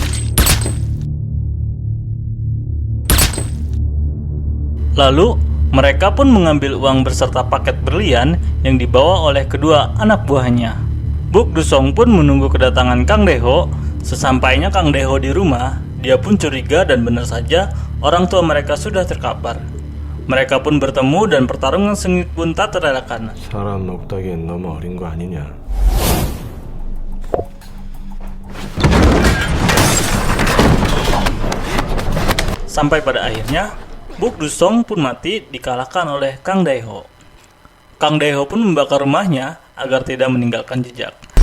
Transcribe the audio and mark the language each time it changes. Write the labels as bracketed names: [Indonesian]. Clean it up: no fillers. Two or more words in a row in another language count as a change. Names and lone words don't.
[Indonesian] Lalu mereka pun mengambil uang beserta paket berlian yang dibawa oleh kedua anak buahnya. Buk Dusong pun menunggu kedatangan Kang Dae-ho. Sesampainya Kang Dae-ho di rumah, dia pun curiga dan benar saja orang tua mereka sudah terkapar. Mereka pun bertemu dan pertarungan sengit pun tak terelakkan. [Korean] 사람 녹다기엔 너무 어린 거 아니냐? [Indonesian] Sampai pada akhirnya, Buk Dusong pun mati dikalahkan oleh Kang Dae-ho. Kang Dae-ho pun membakar rumahnya agar tidak meninggalkan jejak.